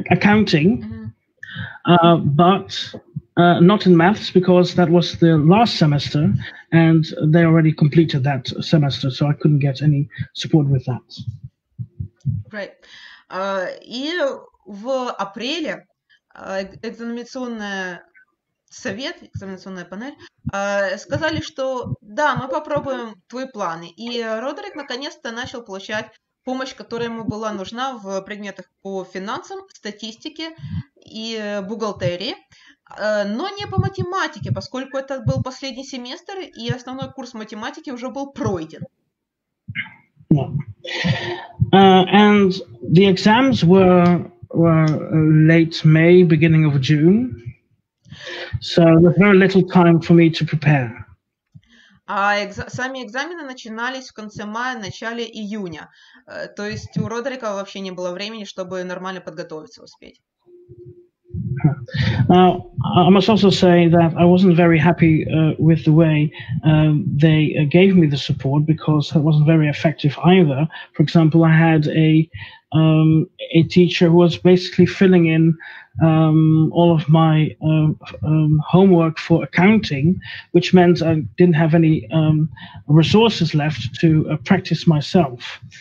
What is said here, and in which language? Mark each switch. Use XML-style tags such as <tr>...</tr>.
<en>Accounting, but not in maths, because that was the last semester, and they already completed that semester, so I couldn't get any support with that. Right.</en> <ru>И в апреле экзаменационная панель сказали, что да, мы попробуем твои планы. И Родрик наконец-то начал получать помощь, которая ему была нужна в предметах по финансам, статистике и бухгалтерии, но не по математике, поскольку это был последний семестр, и основной курс математики уже был пройден.</ru> <en>Yeah. And the exams were late May, beginning of June, so there was very little time for me to prepare.</en> <ru>А сами экзамены начинались в конце мая, начале июня. То есть у Родрика вообще не было времени, чтобы нормально подготовиться, успеть.</ru> <en>Now, I must also say that I wasn't very happy with the way they gave me the support, because it wasn't very effective either. For example, I had a teacher who was basically filling in all of my homework for accounting, which meant I didn't have any resources left to practice myself.</en>